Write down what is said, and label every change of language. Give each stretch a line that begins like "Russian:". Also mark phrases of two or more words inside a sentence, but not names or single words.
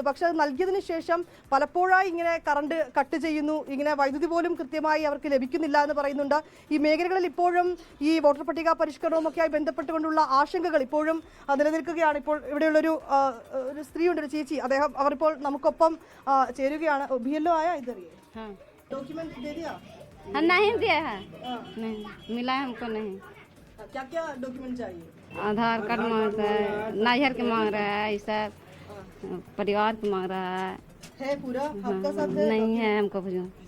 Malayalam: പക്ഷെ അത് നൽകിയതിന് ശേഷം പലപ്പോഴായി ഇങ്ങനെ കറണ്ട് കട്ട് ചെയ്യുന്നു. ഇങ്ങനെ വൈദ്യുതി പോലും കൃത്യമായി അവർക്ക് ലഭിക്കുന്നില്ല എന്ന് പറയുന്നുണ്ട്. ഈ മേഖലകളിൽ ഇപ്പോഴും ഈ വോട്ടർ പട്ടിക പരിഷ്കരണവുമൊക്കെയായി ബന്ധപ്പെട്ടുകൊണ്ടുള്ള ആശങ്കകൾ ഇപ്പോഴും നിലനിൽക്കുകയാണ്. ഇപ്പോൾ ഇവിടെയുള്ളൊരു സ്ത്രീയുണ്ട്, ഒരു ചേച്ചി. അവർ ഇപ്പോൾ നമുക്കൊപ്പം ചേരുകയാണ്. BLO ആയ ഇതറിയേ
Hindi: डॉक्यूमेंट दे दिया? नहीं दिया है, नहीं मिला है हमको नहीं। क्या क्या डॉक्यूमेंट चाहिए? आधार कार्ड मांग रहा है, नाहियर के मांग रहा है, ये सब परिवार के मांग रहा है पूरा आपका साथ है? नहीं है हमको कुछ।